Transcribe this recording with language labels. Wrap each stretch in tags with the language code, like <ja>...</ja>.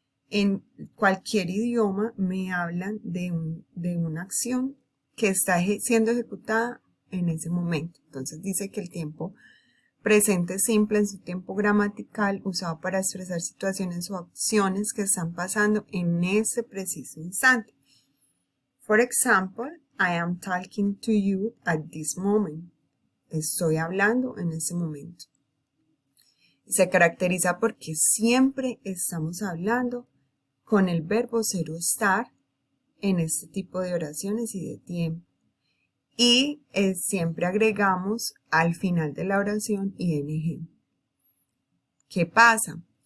<es>En cualquier idioma me hablan de una acción que está siendo ejecutada en ese momento. Entonces dice que el tiempo presente simple en su tiempo gramatical usado para expresar situaciones o acciones que están pasando en ese preciso instante.</es> <en>For example, I am talking to you at this moment.</en> <es>Estoy hablando en este momento. Se caracteriza porque siempre estamos hablando con el verbo ser o estar en este tipo de oraciones y de tiempo. Y siempre agregamos al final de la oración ing. ¿Qué pasa?</es>